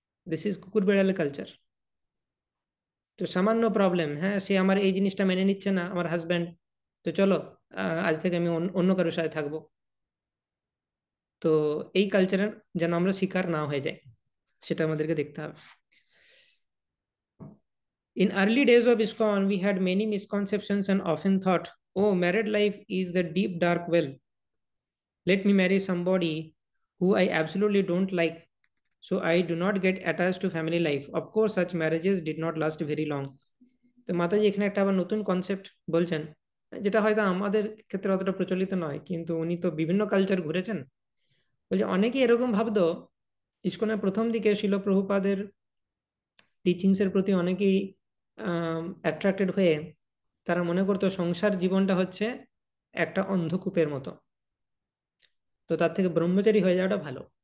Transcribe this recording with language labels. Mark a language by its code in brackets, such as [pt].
[en] this is [bn] কুকুর বিড়ালের culture. তো সামান্য প্রবলেম, হ্যাঁ সে আমার এই জিনিসটা মেনে নিচ্ছে না আমার হাজব্যান্ড, তো চলো আজ থেকে আমি অন্য কারোর সাথে থাকবো। তো এই কালচারের যেন আমরা শিকার না হয়ে যাই, সেটা আমাদেরকে দেখতে হবে। [en] In early days of ISKCON, we had many misconceptions and often thought, oh, married life is the deep dark well. Let me marry somebody who I absolutely don't like, so I do not get attached to family life. Of course, such marriages did not last very long. [bn] তো মাতাজি এখানে একটা আবার নতুন concept বলছেন, যেটা হয়তো আমাদের ক্ষেত্রে অতটা প্রচলিত নয়, কিন্তু উনি তো বিভিন্ন কালচার ঘুরেছেন। বলছে অনেকে এরকম ভাবতো, ইসকনের প্রথম দিকে শিল প্রভুপাদের টিচিংস এর প্রতি অনেকেই অ্যাট্রাক্টেড হয়ে তারা মনে করতো সংসার জীবনটা হচ্ছে একটা অন্ধকূপের মতো, তো তার থেকে ব্রহ্মচারী হয়ে যাওয়াটা ভালো।